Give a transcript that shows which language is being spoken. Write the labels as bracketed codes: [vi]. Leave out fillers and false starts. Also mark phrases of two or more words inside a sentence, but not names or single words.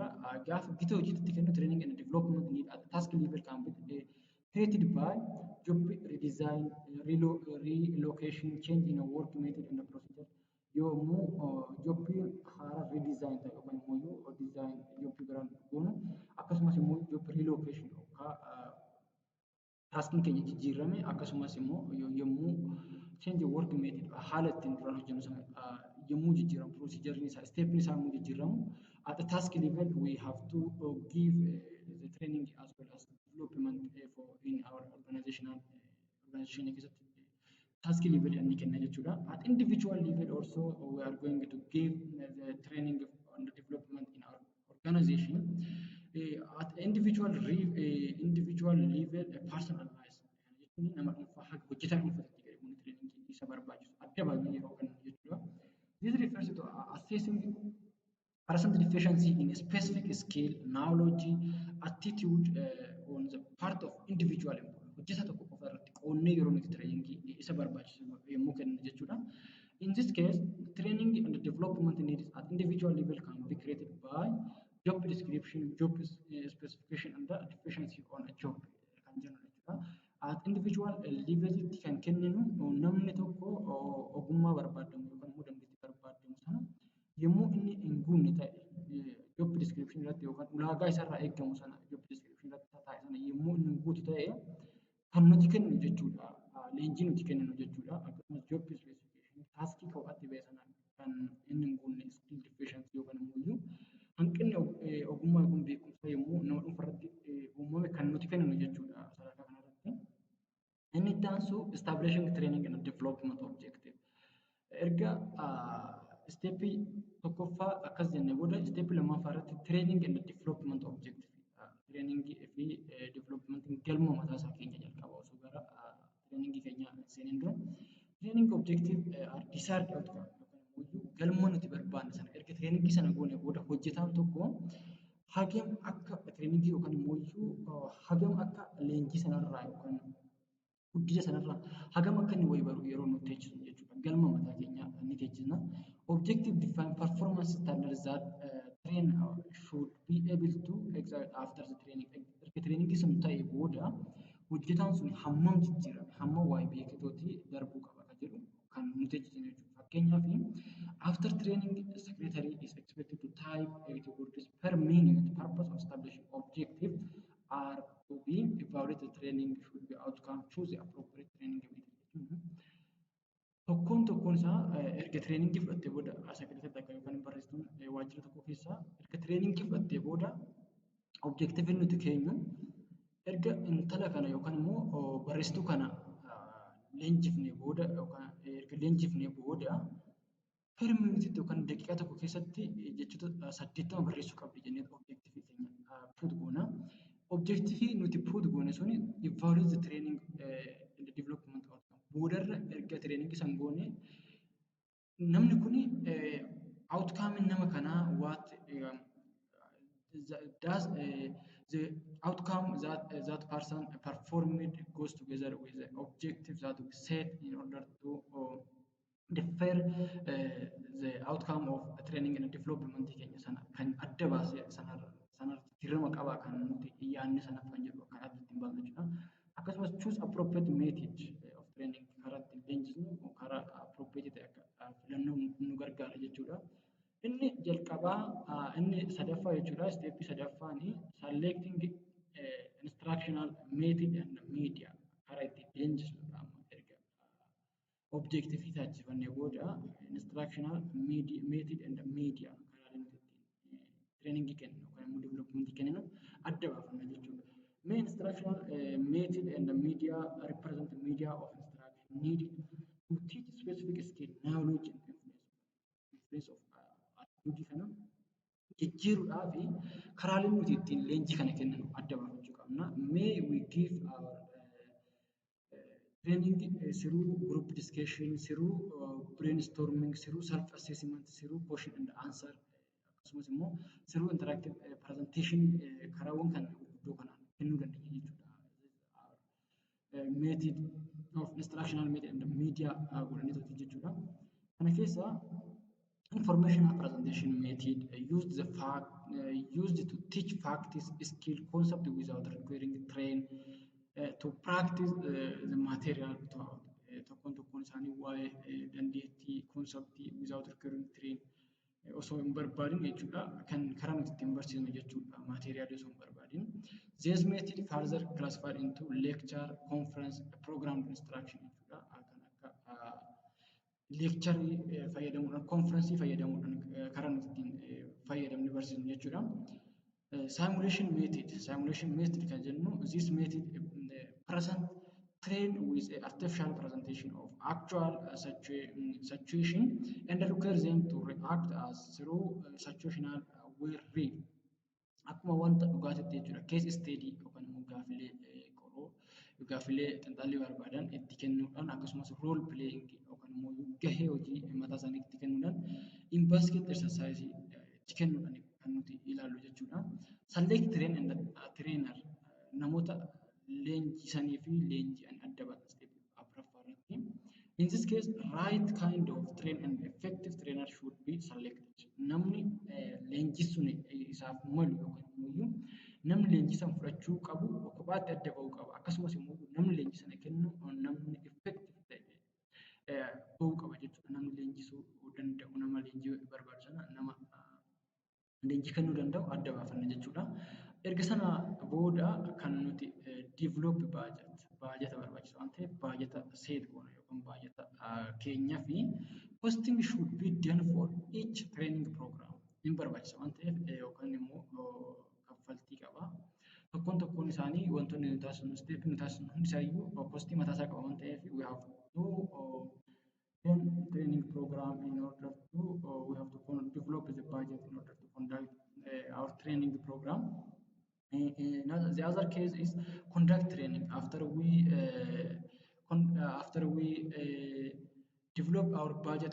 [om] Gaafa gita hojiitti kennu [en] training and development need at the task level can be created by job redesign, relocation, change in a work method and a procedure. [om] Yommuu jobbiin haara redesign ta'e yookaan immoo design jobbii biraan goonu akkasumas immoo [en] job relocation [om] yookaan taskiin keenya jijjiirame akkasumas immoo yommuu [en] change work method [om] haala ittiin duraan hojjennu sana yommuu jijjiiramu procedure isaa step isaa yommuu jijjiiramu [en] at the task level we have to give the training as well as development for in our organization [om] keessatti [en] task level [om] inni kenna jechuudha. [en] At individual level also we are going to give the training on the development in our organization. At individual level [om] personalized jechuun nama dhuunfaa haga hojjetaa dhuunfaatti garuu training isa barbaachisu adda baafnee yeroo kennu jechuudha. [en] This refers to assessing person deficiency in a specific skill, knowledge, attitude on the part of individual employee. [om] Hojjetaa tokko qofa irratti qoonnee yeroo nuti training isa barbaachisu yommuu kennu jechuudha. [en] In this case, training and development needs at individual level can be created by job description, job specification, and the deficiency on a job [om] kan jennu jechuudha. [en] At individual level [om] kan kenninu namni tokko ogummaa barbaadamu yookaan immoo dandeettii barbaadamu sana yommuu inni hin guunne ta'e [en] job description [om] irratti yookaan ulaagaa isarraa eegamu sana [en] job description [om] irratti taa'e sana yommuu inni hin guutu ta'e kan nuti kennu jechuudha. Leenjii nuti kenninu jechuudha. Akkasumas [en] job specification [om] taskii kophaatti ba'e sana kan inni hin guunne [en] skill deficiency [om] yookaan immoo hanqinni ogummaa kun beekumsa yommuu nama dhuunfarratti uumame kan nuti kenninu jechuudha sadarkaa kanarratti. Inni itti aansu [en] establishing training and development objective. [om] Erga steepii tokkoffaa akkas jennee booda steepii lammaffaa irratti [en] training and development objective. [om] Training fi development galma mataa isaa keenya jalqaba osoo gara training keenya seeneen dura. [en] Training objective are desired outcome [om] galma nuti barbaanne sana erga training sana goone booda hojjetaan tokko hagam akka training yookaan immoo hagam akka leenjii sanarraa yookaan guddina sanarraa hagam akka inni wayii baru yeroo nuti teechisu jechuudha. Galma mataa keenya ni teechisna. [en] Objective define performance standards that train should be able to exert after the training. [om] Erga training sun ta'e booda hojjetaan sun hammam jijjiirame hammam waa'ee beektooti darbuu qaba kan jedhu kan nuti teechisnu jechuudha. [en] Fakkeenyaaf after training, the secretary is expected to type 80 words per minute. Purpose of establishing objectives are to be evaluate the [om] Tokkoon isaa erga tireeningii fudhattee booda asakirratti akka yookaan barreessituun waajjira tokko keessaa erga tireeningii fudhattee booda objektiiviin nuti keenyu erga intala kana yookaan immoo barreessituu kana leenjifnee booda yookaan erga leenjifnee booda per minutiitti yookaan daqiiqaa tokko keessatti jechoota 80 barreessuu qabdi jennee objektiivii keenya put goona. Objektiivii nuti put goone suni [en] evaluate the training in the development outcome. [om] Boodarra erga training san goone namni kuni [en] outcome [om] nama kanaa [en] what does the outcome that person performed goes together with the objective that we set in order to defer the outcome of training and development [om] keenya sana kan adda baasee sana dirrama qabaa kan nuti yaadne sana kan jedhu kan adda ittiin baasnu jechuudha. Akkasumas [en] choose appropriate method of training [om] karaa ittiin leenjisnu karaa appropriate ta'e akka filannoo nu gargaara jechuudha. Inni jalqabaa inni sadaffaa jechuudha. Steepii sadaffaanii [en] selecting instructional method and media [om] karaa ittiin leenjisnudha. Objective taasifannee booda [en] instructional method and media [om] karaalee nuti ittiin training kennu yookaan immoo development kenninu adda baafna jechuudha. [en] Main instructional method and media represent media of instruction needed to teach specific skill, knowledge and influence of attitude [om] kana jijjiiruudhaa fi karaalee nuti ittiin leenjii kana kenninu adda baafachuu qabna. [en] May we give our training through group discussion, through brainstorming, through self-assessment, through question and answer, [om] akkasumas immoo [en] through interactive presentation [om] karaawwan kan guddoo kanaan kennuu dandeenya jechuudha. [en] Method of instructional method and media [om] godhanii tokko jechuudha. Kana keessaa [en] informational presentation method used to teach facts, skill, concept without requiring train to practice the material throughout. [om] Tokkoon isaanii waa'ee dandeettii konseptii [en] without requiring train [om] osoo hin barbaadin jechuudha kan karaa nuti ittiin barsiisnu jechuudha material osoo hin barbaadin. [en] This method further classified into lecture, conference, program instruction [om] jechuudha kan akka lecture fayyadamuudhaan conference fayyadamuudhaan karaa nuti ittiin fayyadamne barsiisnu jechuudha. [en] Simulation method [om] kan jennu [en] this method present train with artificial presentation of actual situation and require them to react as through situational way. [om] Akkuma wanta dhugaatitti jechuudha. [en] Case study [om] yookaan immoo gaafilee qoroo gaafilee xiinxallii barbaadan itti kennuudhaan akkasumas [en] role playing [om] yookaan immoo gahee hojii mataa isaanii itti kennuudhaan [en] in basket exercise [om] itti kennuudhaan kan nuti ilaallu jechuudha. [en] Select train and trainer [om] namoota leenjisanii fi leenji'an adda baasnee afuraffaarratti. [en] In this case, right kind of train and effective trainer should be selected. [om] Namni leenjisuun isaaf malu yookaan immoo namni leenjisan fudhachuu qabu kophaatti adda ba'uu qaba. Akkasumas immoo namni leenjisan kennu namni effective ta'e ba'uu qaba jechuudha. Namni leenjisuu danda'u nama leenjii barbaadu sana nama leenjii kennuu danda'u adda baafanna jechuudha. Erga sana booda kan nuti develop baajata barbaachisu waan ta'eef baajata seet goona yookaan baajata keenyaa fi [en] posting should be done for each training program [om] hin barbaachisa waan ta'eef yookaan immoo kaffaltii qaba. Tokkoon isaanii wantoonni nuti taasisnu step nuti taasisnu hundi isaayyuu postii mataa isaa qaba waan ta'eef [en] we have to training program in order to we have to develop the budget in order to conduct our training program. The other case is conduct training after we develop our budget.